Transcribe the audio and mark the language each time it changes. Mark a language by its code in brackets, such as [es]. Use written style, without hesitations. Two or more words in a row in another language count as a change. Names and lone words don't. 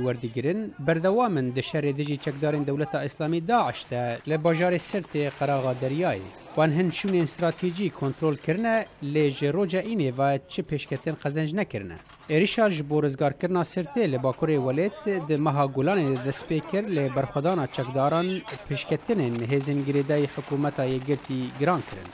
[ku] وەردەگرن بەردەوامن دە شەرێ دژی چەکدارین دەوڵەتە ئیسلامی داعشتە لە باژارێ سرتێ قەراغا دەریایê وان hin şûnên stratêjî kontrolkirine lê ji roja înê ve çi pêşketin qezenc nekirine. Êrişa ji bo rizgarkirina Sirtê li Bakurê Welêt di meha Gulanê de dest pê kir lê berxwedana çekdaran pêşketinên hêzên girêdayî hikûmeta yekgirtî giran kirin.